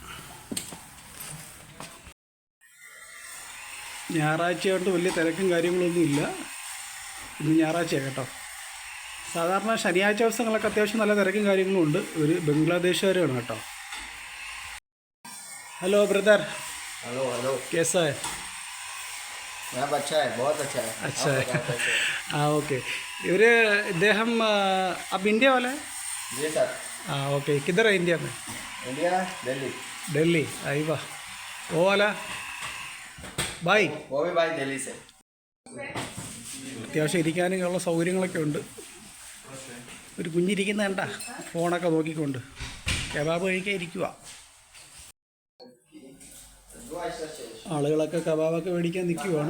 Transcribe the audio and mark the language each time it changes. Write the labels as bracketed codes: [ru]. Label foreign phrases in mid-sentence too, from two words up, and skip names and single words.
[ml] ഞായറാഴ്ച കൊണ്ട് വലിയ തിരക്കും കാര്യങ്ങളൊന്നും ഇല്ല. ഇന്ന് ഞായറാഴ്ചയാണ് കേട്ടോ. സാധാരണ ശനിയാഴ്ച ദിവസങ്ങളൊക്കെ അത്യാവശ്യം നല്ല തിരക്കും കാര്യങ്ങളും ഉണ്ട്. ഒരു ബംഗ്ലാദേശുകാരാണ് കേട്ടോ. [en] Hello brother. hello hello [hi] कैसा है? यहाँ पर अच्छा है, बहुत अच्छा है. अच्छा है. हाँ ओके. इദ്ദേഹം अब इंडिया वाला है? जी सर. हाँ ओके. किधर है इंडिया में? इंडिया दिल्ली. दिल्ली. आई वाह. वो वाला भाई? वो भी भाई दिल्ली से. [ml] അത്യാവശ്യം ഇരിക്കാനുള്ള സൗകര്യങ്ങളൊക്കെ ഉണ്ട്. ഒരു കുഞ്ഞിരിക്കുന്ന കണ്ട ഫോണൊക്കെ നോക്കിക്കൊണ്ട് കബാബ് കഴിക്കാൻ ഇരിക്കുക. ആളുകളൊക്കെ കബാബൊക്കെ മേടിക്കാൻ നിൽക്കുവാണ്.